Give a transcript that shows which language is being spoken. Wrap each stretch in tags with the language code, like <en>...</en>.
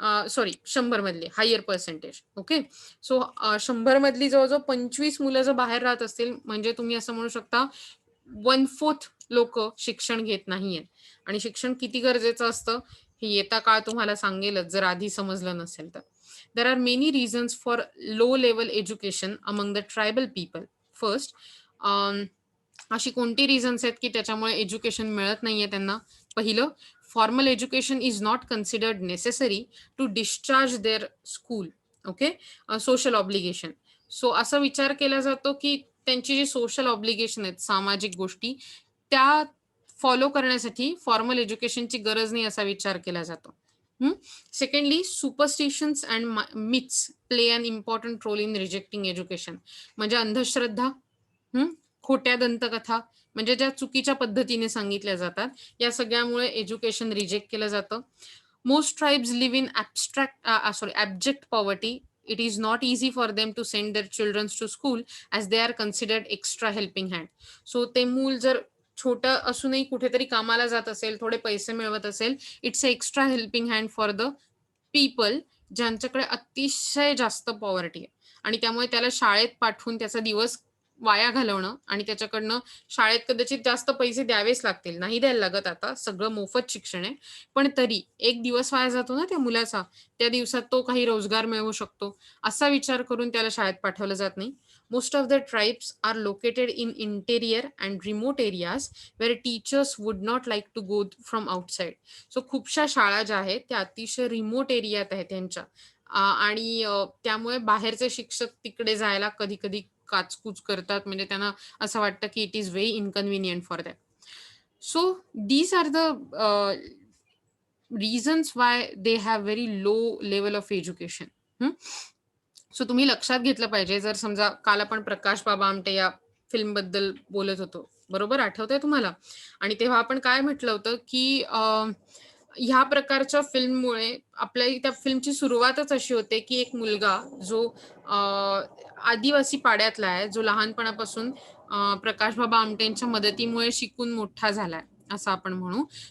<mr>Sorry, 100 मधली higher percentage. Okay, so 100 मधली जवळजवळ 25 मुलं जर बाहेर राहत असतील म्हणजे तुम्ही असं म्हणू शकता 1/4 लोक शिक्षण घेत नाहीयेत. आणि शिक्षण किती गरजेचं असतं हे येता काळ तुम्हाला सांगेलच जर आधी समजलं नसेल तर.</mr> <en>There are many reasons for low level education among the tribal people.</en> <mr>First, अशी कोणती रिझन्स आहेत की त्याच्यामुळे एज्युकेशन मिळत नाहीये त्यांना?</mr> <en>पहिलं, formal education is not considered necessary to discharge their school.</en> <mr>Okay, social obligation. So असा विचार केला जातो की त्यांची जी सोशल ऑब्लिगेशन आहेत, सामाजिक गोष्टी, त्या फॉलो करण्यासाठी फॉर्मल एज्युकेशनची गरज नाही असा विचार केला जातो.</mr> <en>Secondly, superstitions and myths play an important role in rejecting education.</en> <mr>म्हणजे अंधश्रद्धा, खोट्या दंतकथा, म्हणजे ज्या चुकीच्या पद्धतीने सांगितल्या जातात, या सगळ्यामुळे एज्युकेशन रिजेक्ट केलं जातं.</mr> <en>Most tribes live in abject poverty. It is not easy for them to send their children to school as they are considered extra helping hand.</en> <mr>So ते मूल जर छोटं असूनही कुठेतरी कामाला जात असेल, थोडे पैसे मिळवत असेल,</mr> <en>it's a extra helping hand for the people</en> <mr>ज्यांच्याकडे अतिशय जास्त पॉवर्टी आहे. आणि त्यामुळे त्याला शाळेत पाठवून त्याचा दिवस वाया घालवणं आणि त्याच्याकडनं शाळेत कदाचित जास्त पैसे द्यावेच लागतील, नाही द्यायला लागत, आता सगळं मोफत शिक्षण आहे, पण तरी एक दिवस वाया जातो ना त्या मुलाचा. त्या दिवसात तो काही रोजगार मिळवू शकतो असा विचार करून त्याला शाळेत पाठवलं जात नाही.</mr> <en>Most of the tribes are located in interior and remote areas where teachers would not like to go from outside.</en> <mr>So खूपशा शाळा ज्या आहेत त्या अतिशय रिमोट एरियात आहेत त्यांच्या आणि त्यामुळे बाहेरचे शिक्षक तिकडे जायला कधी-कधी काचकूच करतात. म्हणजे त्यांना असं वाटतं की</mr> <en>It is very inconvenient for them. So these are the reasons why they have very low level of education.</en> <mr>So तुम्ही लक्षात घेतलं पाहिजे. जर समजा काल आपण प्रकाश बाबा आमटे या फिल्मबद्दल बोलत होतो. बरोबर आठवतंय तुम्हाला? आणि तेव्हा आपण काय म्हटलं होतं, की ह्या प्रकारच्या फिल्ममुळे आपल्या त्या फिल्मची सुरुवातच अशी होते, की एक मुलगा जो आदिवासी पाड्यातला आहे, जो लहानपणापासून प्रकाश बाबा आमटेंच्या मदतीमुळे शिकून मोठा झालाय, असं आपण म्हणू.</mr>